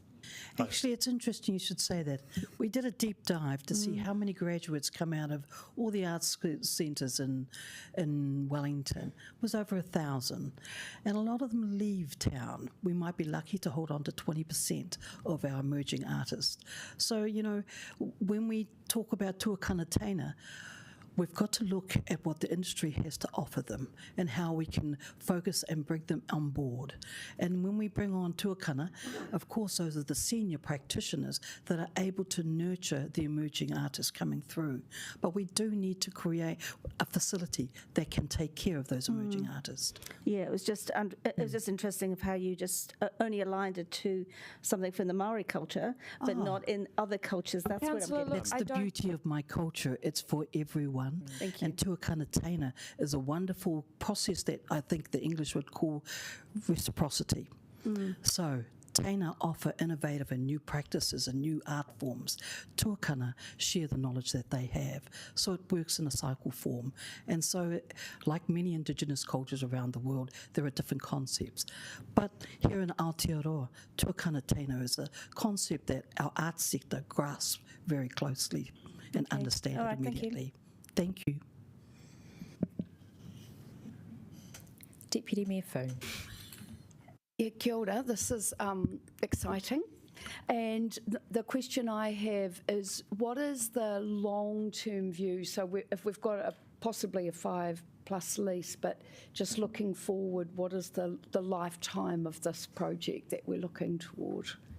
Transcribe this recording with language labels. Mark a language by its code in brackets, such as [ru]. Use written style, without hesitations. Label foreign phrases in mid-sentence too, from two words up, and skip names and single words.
[en] Actually, it's interesting you should say that. We did a deep dive to see how many graduates come out of all the arts centres in Wellington. It was over 1,000. And a lot of them leave town. We might be lucky to hold on to 20% of our emerging artists. So, when we talk about [mi] tuakana teina, [en] we've got to look at what the industry has to offer them and how we can focus and bring them on board. And when we bring on tuakana, of course, those are the senior practitioners that are able to nurture the emerging artists coming through. But we do need to create a facility that can take care of those emerging artists. Yeah, it was just interesting of how you just only aligned it to something from the Maori culture, but not in other cultures. That's what I'm Councillor, getting. That's the beauty of my culture. It's for everyone. Thank you. And [mi] tuakana teina [en] is a wonderful process that I think the English would call reciprocity. So teina offer innovative and new practices and new art forms. Tuakana share the knowledge that they have. So it works in a cycle form. And so, like many Indigenous cultures around the world, there are different concepts. But here in Aotearoa, [mi] tuakana teina [en] is a concept that our arts sector grasps very closely and understand All it right, thank you. immediately. Thank you. Deputy Mayor Foon. Yeah, [mi] kia ora. [en] This is exciting. And the question I have is, what is the long-term view? So if we've got possibly a 5+ lease, but just looking forward, what is the lifetime of this project that we're looking toward?